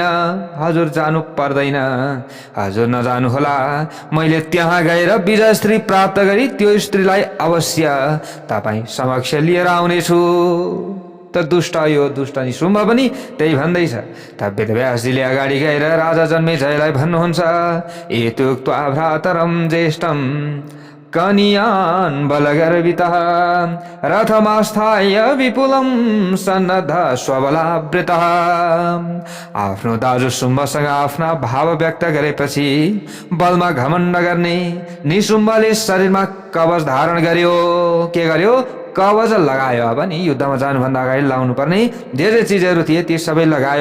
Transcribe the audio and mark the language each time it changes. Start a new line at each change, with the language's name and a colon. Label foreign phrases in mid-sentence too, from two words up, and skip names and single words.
Nepali: हजुर जानु पर्दैन। हजुर नजानुहोला। मैले त्यहाँ गएर विजय स्त्री प्राप्त गरी त्यो स्त्रीलाई अवश्य तपाईँ समक्ष लिएर आउनेछु। त दुष्ट यो दुष्ट निसुम्ब पनि त्यही भन्दैछ। त वेदव्यासजीले अगाडि गएर राजा जन्मेजयलाई भन्नुहुन्छ,
Sanskrit: एतुक्त्वा भ्रातरं ज्येष्ठं कनियान् बलगर्वितः रथमास्थाय विपुलं सन्नद्ध स्वबलावृतः।
Nepali: आफ्नो दाजु शुम्भसँग आफ्ना भाव व्यक्त गरेपछि बलमा घमण्ड गर्ने निसुम्बले शरीरमा कवच धारण गर्यो। के गर्यो? कवच लगायो। अब नि युद्धमा जानुभन्दा अगाडि लाउनु पर्ने जे चिजहरू थिए ती सबै लगायो।